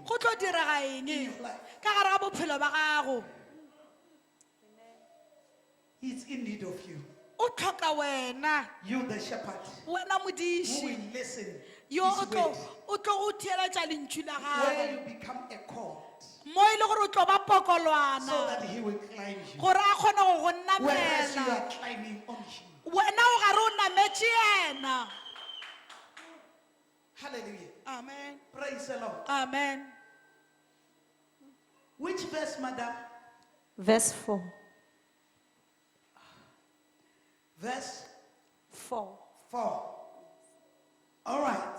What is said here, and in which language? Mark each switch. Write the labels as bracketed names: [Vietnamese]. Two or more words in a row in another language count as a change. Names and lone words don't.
[Northern Sotho] go tlo direga eng [English] in your life? [Northern Sotho] ka gare ga bophelo ba gago [English] He's in need of you. [Northern Sotho] o tlhoka wena [English] You, the shepherd, [Northern Sotho] wena [English] who will [Northern Sotho] modiši [English] listen [Northern Sotho] yo [English] his word, [Northern Sotho] o tlo go theeletša lentšu la [English] where [Northern Sotho] gago [English] you become a cord, [Northern Sotho] mo e le gore o tlo ba [English] so [Northern Sotho] pokolwana [English] that he will climb you. [Northern Sotho] gore a kgone go go [English] Whereas you [Northern Sotho] nnamela [English] are climbing on him. [Northern Sotho] wena o gare o nametše yena [English] Hallelujah. amen Praise the Lord. amen Which verse, madam? Verse 4. Verse 4. 4. All right.